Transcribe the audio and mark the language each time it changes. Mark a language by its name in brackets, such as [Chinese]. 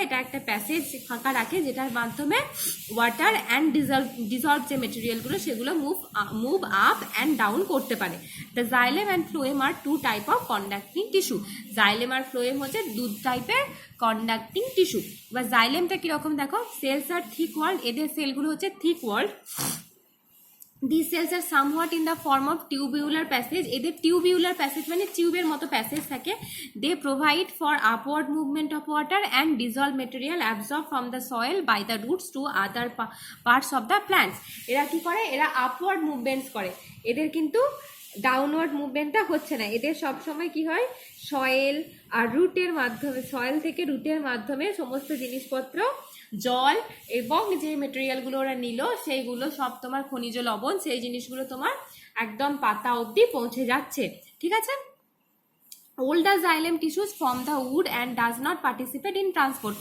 [Bangla] এটা একটা প্যাসেজ ফাঁকা রাখে যেটার মাধ্যমে ওয়াটার অ্যান্ড ডিজলভ যে মেটেরিয়ালগুলো সেগুলো মুভ আপ অ্যান্ড ডাউন করতে পারে। [English] The xylem and phloem আর two type of conducting tissue. [Bangla] Xylem আর phloem হচ্ছে দু টাইপের কন্ডাক্টিং টিস্যু। বা জাইলেমটা কিরকম দেখো, [English] cells আর thick walled, [Bangla] এদের সেলগুলো হচ্ছে thick world. [English] These cells are somewhat in the form of tubular passage. [Bangla] এদের টিউবিউলার প্যাসেজ মানে টিউবের মতো প্যাসেজ থাকে। [English] They provide for upward movement of water and dissolved material absorbed from the soil by the roots to other parts of the plants. [Bangla] এরা কি করে? এরা upward movements করে, এদের কিন্তু ডাউনওয়ার্ড মুভমেন্টটা হচ্ছে না। এদের সবসময় কি হয়? সয়েল আর রুটের মাধ্যমে, সয়েল থেকে রুটের মাধ্যমে সমস্ত জিনিসপত্র, জল এবং যে মেটেরিয়ালগুলো ওরা নিল সেইগুলো সব তোমার খনিজ লবণ, সেই জিনিসগুলো তোমার একদম পাতা অবধি পৌঁছে যাচ্ছে। ঠিক আছে। [English] older xylem tissues from the wood and does not participate in transport.